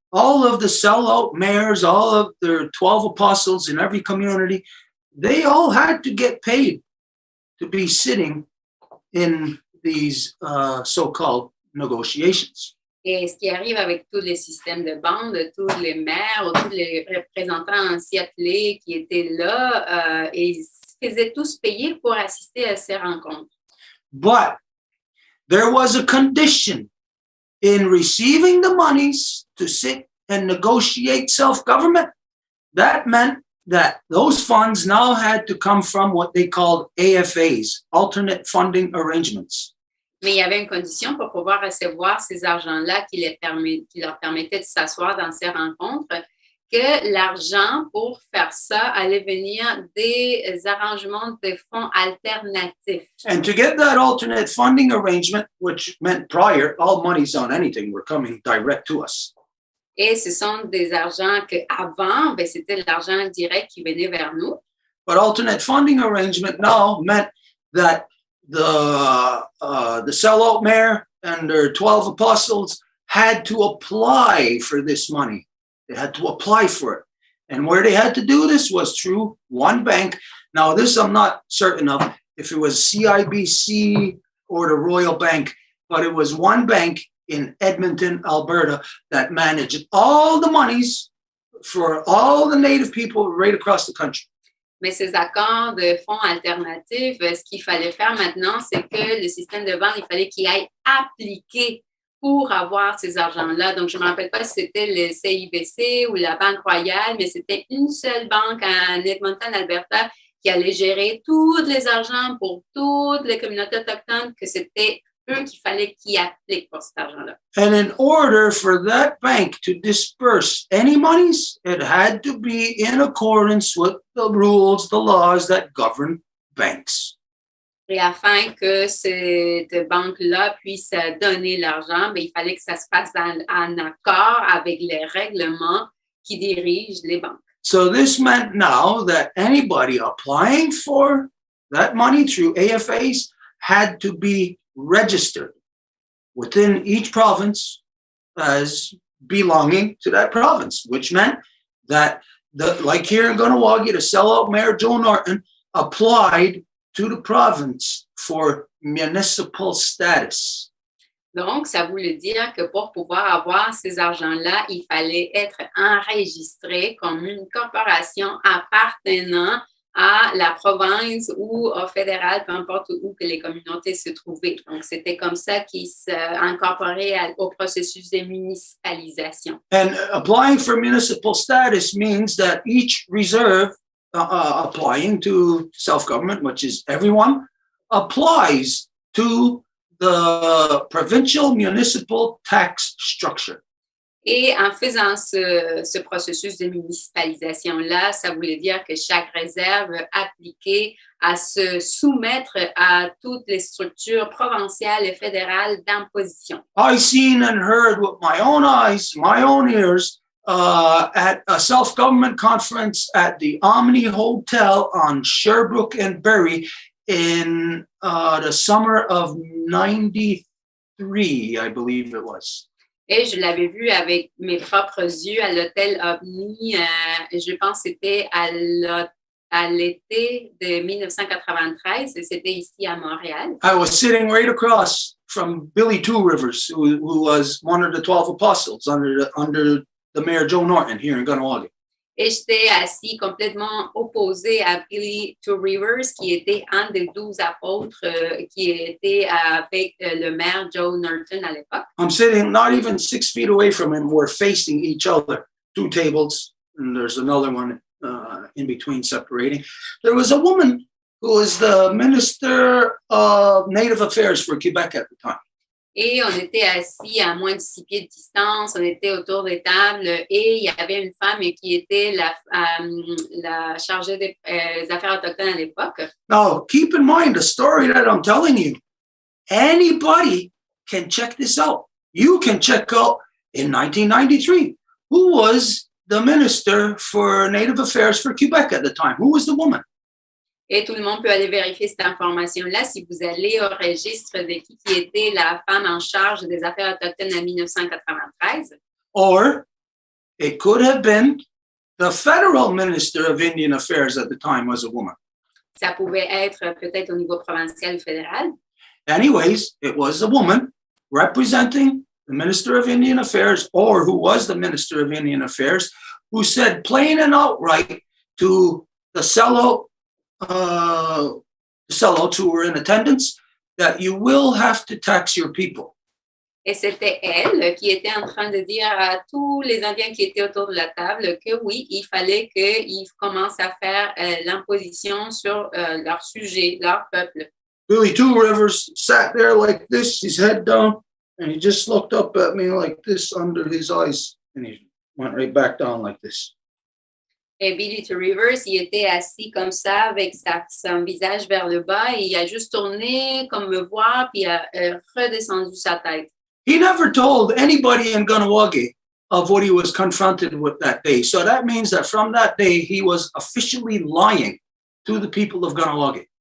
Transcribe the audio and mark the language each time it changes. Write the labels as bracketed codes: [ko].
[en] All of the sellout mayors, all of their 12 apostles in every community, they all had to get paid to be sitting in these so-called negotiations. [fr] Et ce qui arrive avec tous les systèmes de bande, tous les maires ou tous les représentants ainsi appelés qui étaient là, et ils se faisaient tous payer pour assister à ces rencontres. [en] But there was a condition in receiving the monies to sit and negotiate self-government. That meant that those funds now had to come from what they called AFAs, alternate funding arrangements. [fr] Mais il y avait une condition pour pouvoir recevoir ces argents-là qui leur permettait de s'asseoir dans ces rencontres. que l'argent pour faire ça allait venir des arrangements de fonds alternatifs. [en] And to get that alternate funding arrangement, which meant prior, all monies on anything were coming direct to us. [fr] Et ce sont des argents qu'avant, c'était l'argent direct qui venait vers nous. [en] But alternate funding arrangement now meant that the sellout mayor and their 12 apostles had to apply for this money. They had to apply for it. And where they had to do this was through one bank. Now, this I'm not certain of if it was CIBC or the Royal Bank, but it was one bank in Edmonton, Alberta, that managed all the monies for all the Native people right across the country. [fr] Mais ces accords de fonds alternatifs, ce qu'il fallait faire maintenant, c'est que le système de vente, il fallait qu'il aille appliquer pour avoir ces argents-là. Donc, je ne me rappelle pas si c'était le CIBC ou la Banque Royale, mais c'était une seule banque en Edmonton, Alberta, qui allait gérer tous les argents pour toutes les communautés autochtones, que c'était eux qu'il fallait qu'ils appliquent pour cet argent-là. [en] And in order for that bank to disperse any monies, it had to be in accordance with the rules, the laws that govern banks. [fr] Et afin que cette banque-là puisse donner l'argent, il fallait que ça se fasse en accord avec les règlements qui dirigent les banques. [en] So this meant now that anybody applying for that money through AFAs had to be registered within each province as belonging to that province, which meant that, like here in Kahnawà, the sellout Mayor Joe Norton applied to the province for municipal status. [fr] Donc, ça voulait dire que pour pouvoir avoir ces argents-là, il fallait être enregistré comme une corporation appartenant à la province ou au fédéral, peu importe où que les communautés se trouvaient. Donc, c'était comme ça qu'ils s'incorporaient au processus de municipalisation. [en] And applying for municipal status means that each reserve applying to self-government, which is everyone, applies to the provincial municipal tax structure. [fr] Et en faisant ce processus de municipalisation-là, ça voulait dire que chaque réserve appliquait à se soumettre à toutes les structures provinciales et fédérales d'imposition. [en] I seen and heard with my own eyes, my own ears, at a self-government conference at the Omni Hotel on Sherbrooke and Berry in the summer of 93, I believe it was. [fr] Et je l'avais vu avec mes propres yeux à l'hôtel Omni, je pense que c'était à l'été de 1993, et c'était ici à Montréal. [en] I was sitting right across from Billy Two Rivers, who was one of the 12 apostles under the Mayor Joe Norton here in Kahnawà. [fr] Et j'étais assis complètement opposé à Billy Two Rivers, qui était un des 12 apôtres qui était avec le maire Joe Norton à l'époque. [en] I'm sitting not even 6 feet away from him. We're facing each other, 2 tables, and there's another one in between separating. There was a woman who was the Minister of Native Affairs for Quebec at the time. [fr] Et on était assis à moins de 6 pieds de distance, on était autour des tables et il y avait une femme qui était la chargée des affaires autochtones à l'époque. [en] Now, keep in mind the story that I'm telling you. Anybody can check this out. You can check out in 1993 who was the Minister for Native Affairs for Quebec at the time. Who was the woman? [fr] Et tout le monde peut aller vérifier cette information-là si vous allez au registre de qui était la femme en charge des affaires autochtones en 1993. [en] Or it could have been the federal Minister of Indian Affairs at the time was a woman. [fr] Ça pouvait être peut-être au niveau provincial ou fédéral. [en] Anyways, it was a woman representing the Minister of Indian Affairs, or who was the Minister of Indian Affairs, who said plain and outright to the sellouts who were in attendance that you will have to tax your people. [fr] Et c'était elle qui était en train de dire à tous les Indiens qui étaient autour de la table que oui, il fallait qu'ils commencent à faire l'imposition sur leur sujet, leur peuple. [en] Billy Two Rivers sat there like this, his head down, and he just looked up at me like this under his eyes, and he went right back down like this. [fr] Et Billy to Rivers, il était assis comme ça avec son visage vers le bas et il a juste tourné comme me voir puis il a redescendu sa tête. [en] He never told anybody in Kahnawà of what he was confronted with that day. So that means that from that day, he was officially lying to the people of Kahnawà.